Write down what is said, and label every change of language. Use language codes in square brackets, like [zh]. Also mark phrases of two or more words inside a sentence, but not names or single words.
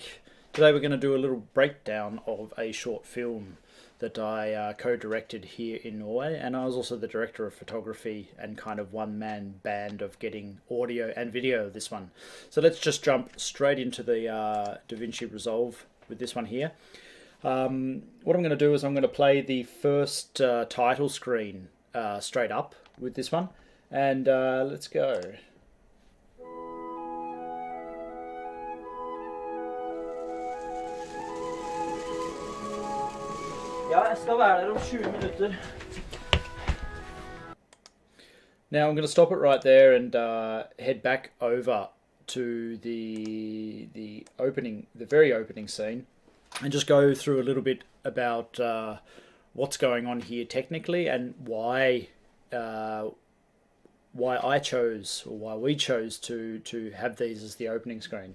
[en] Today we're going to do a little breakdown of a short film that I co-directed here in Norway, and I was also the director of photography and kind of one-man band of getting audio and video of this one. So let's just jump straight into the DaVinci Resolve with this one here. What I'm going to do is I'm going to play the first title screen straight up with this one, and let's go. [da] Ja, jeg skal være der om 20 minutter. [en] Now I'm going to stop it right there and head back over to the very opening scene, and just go through a little bit about what's going on here technically and why I chose, or why we chose to have these as the opening screen.